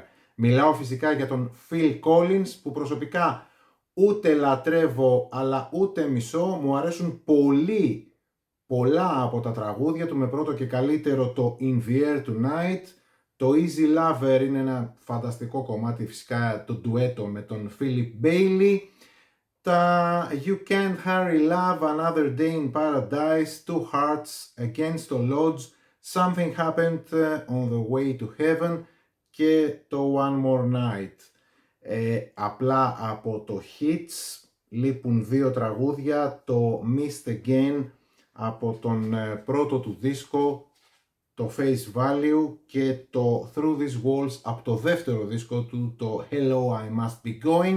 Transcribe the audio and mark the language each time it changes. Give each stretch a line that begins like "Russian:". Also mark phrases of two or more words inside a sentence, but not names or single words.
Greek: Μιλάω φυσικά για τον Phil Collins, που προσωπικά ούτε λατρεύω αλλά ούτε μισώ. Μου αρέσουν πολύ πολλά από τα τραγούδια του, με πρώτο και καλύτερο το In the Air Tonight. Το Easy Lover είναι ένα φανταστικό κομμάτι, φυσικά το ντουέτο με τον Philip Bailey. Τα You Can't Hurry Love, Another Day in Paradise, Two Hearts, Against All Odds, Something Happened on the Way to Heaven και το One More Night. Απλά από το Hits λείπουν δύο τραγούδια, το Missed Again από τον πρώτο του δίσκο, το Face Value, και το Through These Walls από το δεύτερο δίσκο του, το Hello I Must Be Going.